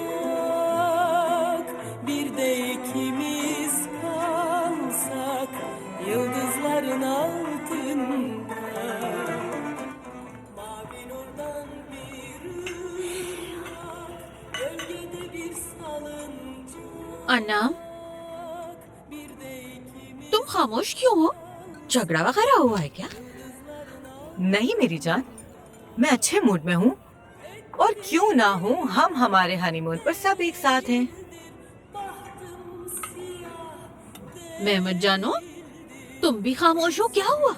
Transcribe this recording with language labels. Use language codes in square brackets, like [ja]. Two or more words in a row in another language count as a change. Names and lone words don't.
[tr] bir de ikimiz kalsak yıldızların altında. Mavi nurdan bir ırmak, gölgede bir salıncak, अन्नम, bir de ikimiz. [hi] तुम खामोश क्यों हो? झगड़ा वगैरह हुआ है क्या? नहीं मेरी जान, मैं अच्छे मूड में हूँ। और क्यों ना हूँ, हम हमारे हनीमून पर सब एक साथ हैं। मेहमत जानो, तुम भी खामोश हो, क्या हुआ?